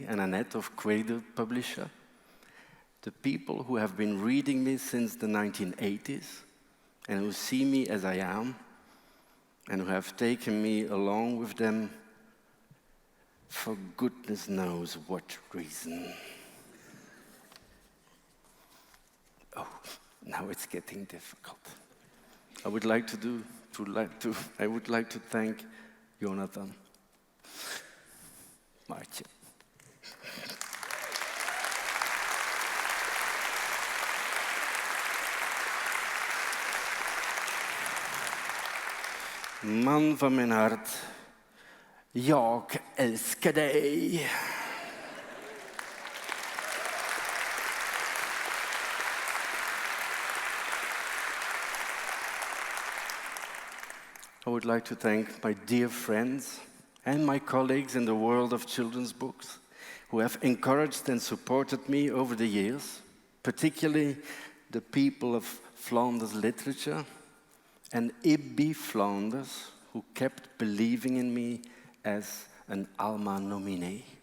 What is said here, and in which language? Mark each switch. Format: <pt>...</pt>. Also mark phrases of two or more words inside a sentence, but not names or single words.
<en>and Annette of Cradle Publisher, the people who have been reading me since the 1980s and who see me as I am and who have taken me along with them for goodness knows what reason. Oh, now it's getting difficult. I would like to thank Jonathan, Martje.</en> <nl>Man van mijn hart,</nl> <sv>jag älskar dig.</sv> <en>I would like to thank my dear friends and my colleagues in the world of children's books who have encouraged and supported me over the years, particularly the people of Flanders literature and Ibby Flanders, who kept believing in me as an Alma nominee.</en>